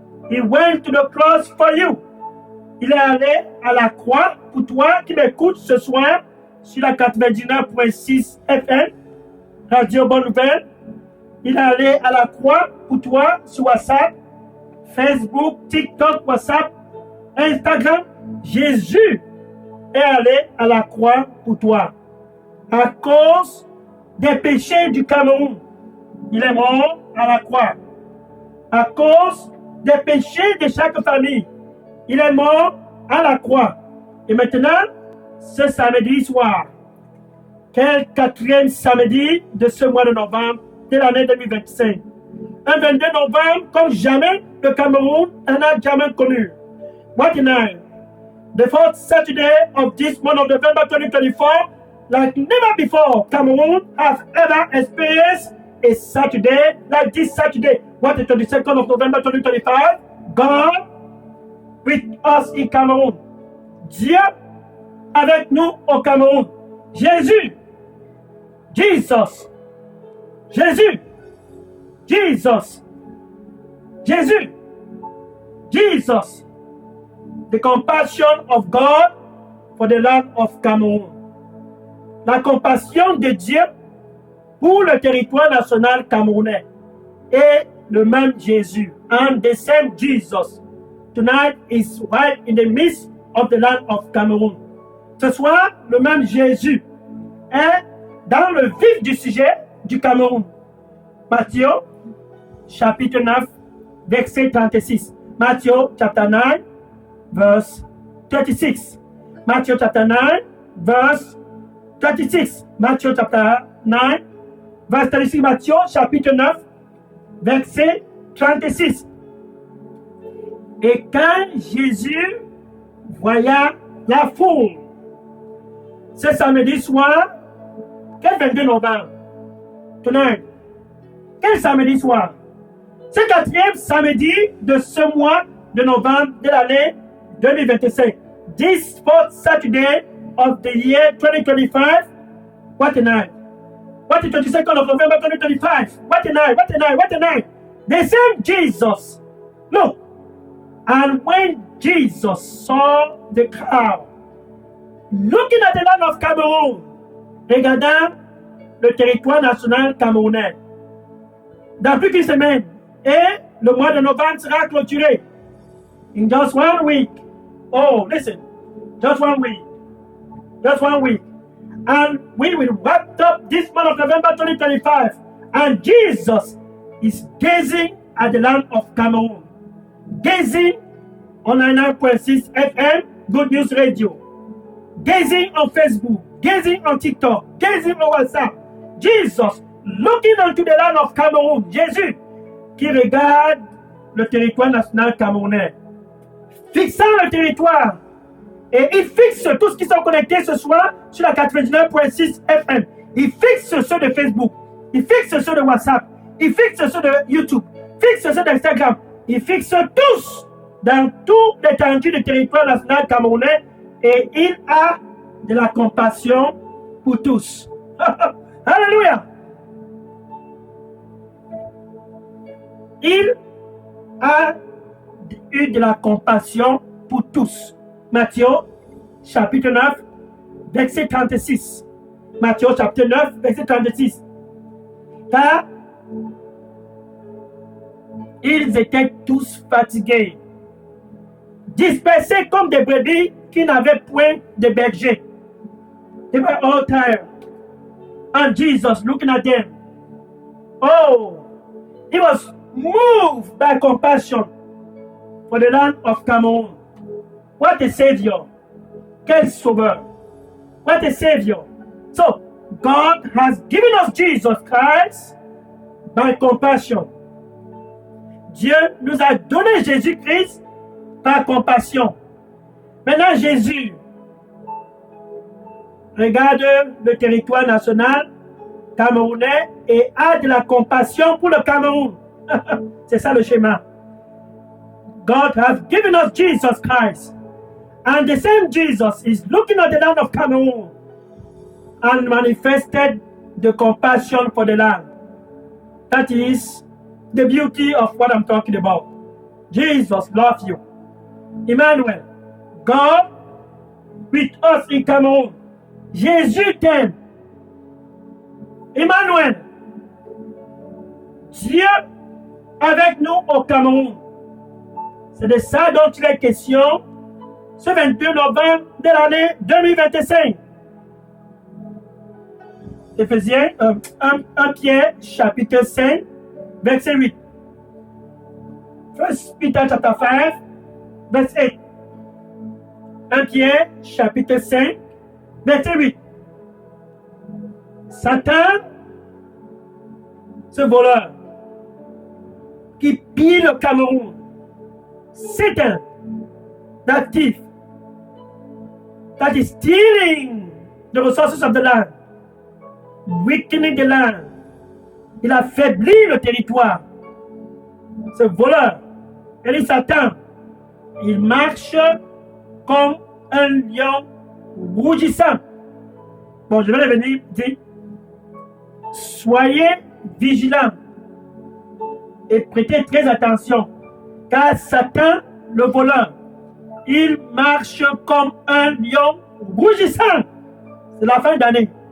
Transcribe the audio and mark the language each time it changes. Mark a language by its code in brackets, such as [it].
[en] He went to the cross for you. [fr] Il est allé à la croix pour toi qui m'écoutes ce soir sur la 99.6 FM, Radio Bonne Nouvelle. Il est allé à la croix pour toi sur WhatsApp, Facebook, TikTok, WhatsApp, Instagram. Jésus est allé à la croix pour toi. À cause des péchés du Cameroun, il est mort à la croix. À cause des péchés de chaque famille, il est mort à la croix. Et maintenant, ce samedi soir, quel 4e samedi de ce mois de novembre de l'année 2025. Un 22 novembre comme jamais le Cameroun n'en a jamais connu. [en] What a night. The 4th Saturday of this month of November 2024, like never before, Cameroon has ever experienced a Saturday like this Saturday. What the 22nd of November 2025? God with us in Cameroun. [fr] Dieu avec nous au Cameroun. Jésus. Jesus. Jésus. Jesus. Jésus. Jesus. [en] The compassion of God for the land of Cameroon. [fr] La compassion de Dieu pour le territoire national camerounais. Et le même Jésus. [en] And the same Jesus tonight is right in the midst of the land of Cameroon. [fr] Ce soir, le même Jésus est dans le vif du sujet du Cameroun. Matthieu, chapitre 9, verset 36. [en] Matthieu, chapter 9, verse 36. Matthieu, chapter 9, verse 36. Matthieu, chapter 9, verse 36. [fr] Matthieu, chapitre 9, verset 36. Et quand Jésus voya la foule, ce samedi soir, quel 22 novembre? [en] Tonight. [fr] Quel samedi soir? Ce 4e samedi de ce mois de novembre de l'année 2025. [en] This 4th Saturday of the year 2025. What a night. What the 22nd of November 2025. What a night, what a night, what a night. The same Jesus. Look. And when Jesus saw the crowd, looking at the land of Cameroon, [fr] regardant le territoire national camerounais, dans plus qu'une semaine, et le mois de novembre sera clôturé. [en] In just 1 week. Oh, listen. Just 1 week. Just 1 week. And we will wrap up this month of November 2025. And Jesus is gazing at the land of Cameroon. Gazing on 99.6 FM, Good News Radio. Gazing on Facebook. Gazing on TikTok. Gazing on WhatsApp. Jesus looking onto the land of Cameroon. [fr] Jésus qui regarde le territoire national camerounais. Fixant le territoire. Et il fixe tous ceux qui sont connectés ce soir sur la 99.6 FM. Il fixe ceux de Facebook. Il fixe ceux de WhatsApp. Il fixe ceux de YouTube. Fixe ceux d'Instagram. Il fixe tous dans tout l'étendue du territoire national camerounais. Et il a de la compassion pour tous. Alléluia. il a eu de la compassion pour tous. Matthieu, chapitre 9, verset 36. Matthieu, chapitre 9, verset 36. Car ils étaient tous fatigués, dispersés comme des brebis qui n'avaient point de berger. [en] They were all tired. And Jesus, looking at them, oh, he was moved by compassion for the land of Cameroon. What a savior. [fr] Quel sauveur. [en] What a savior. So, God has given us Jesus Christ by compassion. [fr] Dieu nous a donné Jésus-Christ par compassion. Maintenant, Jésus regarde le territoire national camerounais et a de la compassion pour le Cameroun. C'est ça le schéma. [en] God has given us Jesus Christ. And the same Jesus is looking at the land of Cameroon and manifested the compassion for the land. That is the beauty of what I'm talking about. Jesus loves you. Emmanuel, God with us in Cameroon. [fr] Jésus t'aime. Emmanuel, Dieu avec nous au Cameroun. C'est de ça dont il est question ce 22 novembre de l'année 2025. Éphésiens 1 Pierre chapitre 5 verset 8. [en] 1 Peter chapter 5 [fr] verset 8. 1 Pierre chapitre 5 verset 8. Satan, ce voleur qui pille le Cameroun, [en] Satan, that thief, that is stealing the resources of the land, weakening the land. [fr] Il affaiblit le territoire. Ce voleur, et Satan, il marche comme un lion rougissant. Bon, je vais revenir dire, soyez vigilants et prêtez très attention, car Satan, le voleur, il marche comme un lion rougissant. C'est la fin d'année.